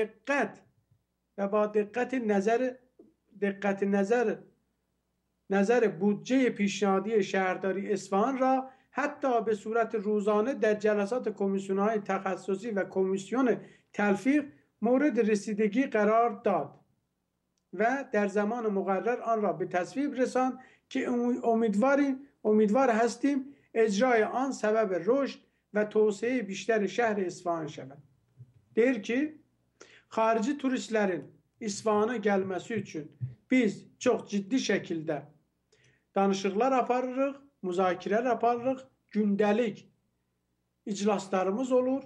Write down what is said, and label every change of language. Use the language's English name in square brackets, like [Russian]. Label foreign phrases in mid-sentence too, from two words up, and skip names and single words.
[Persian] دقت نظر بودجه پیشنهادی شهرداری اصفهان را حتی به صورت روزانه در جلسات کمیسیون‌های تخصصی و کمیسیون تلفیق مورد رسیدگی قرار داد و در زمان مقرر آن را به تصویب رساند که امیدوار هستیم اجرای آن سبب رشد و توسعه بیشتر شهر اصفهان شهر. [Azerbaijani] Deyir ki, xarici turistlərin İsfahana gəlməsi üçün biz çox ciddi şəkildə danışıqlar aparırıq, müzakirələr aparırıq, gündəlik iclaslarımız olur.